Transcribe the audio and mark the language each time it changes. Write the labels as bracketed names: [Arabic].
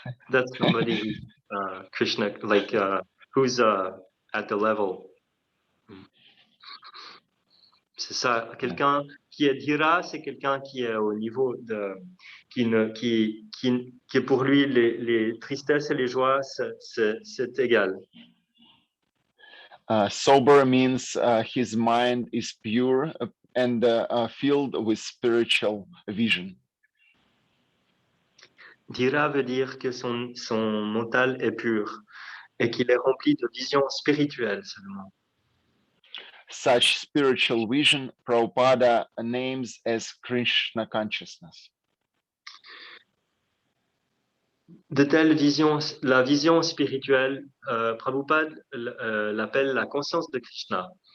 [English] That's somebody who's Krishna, like who's at the level. [French] C'est ça, quelqu'un qui est dhira, c'est quelqu'un qui est au niveau qui pour lui les tristesses et les joies c'est égal. [English] Sober means his mind is pure and filled with spiritual vision. [French] Dhira veut dire que son mental est pur et qu'il est rempli de vision spirituelle seulement. [English] Such spiritual vision, Prabhupada names as Krishna consciousness. [French] De telles visions, la vision spirituelle, Prabhupada l'appelle la conscience de Krishna.